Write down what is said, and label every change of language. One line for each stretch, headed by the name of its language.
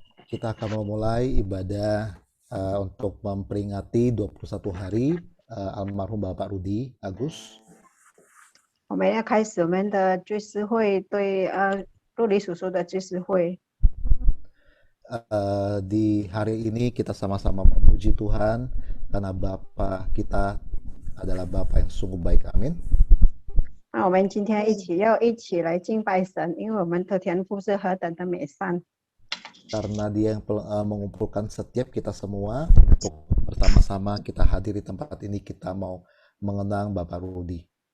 Indonesian: Kita akan memulai ibadah untuk memperingati 21 hari almarhum Bapak Rudi Agus.
Chinese: 我们要开始我们的追思会，对陆离叔叔的追思会。
Indonesian: Di hari ini kita sama-sama memuji Tuhan karena Bapak kita adalah Bapak yang sungguh baik. Amin.
Chinese: 那我们今天一起来敬拜神，因为我们的天父是何等的美善。
Indonesian: Karena Dia yang mengumpulkan setiap kita semua untuk bersama-sama kita hadir di tempat ini, kita mau mengenang Bapak Rudi.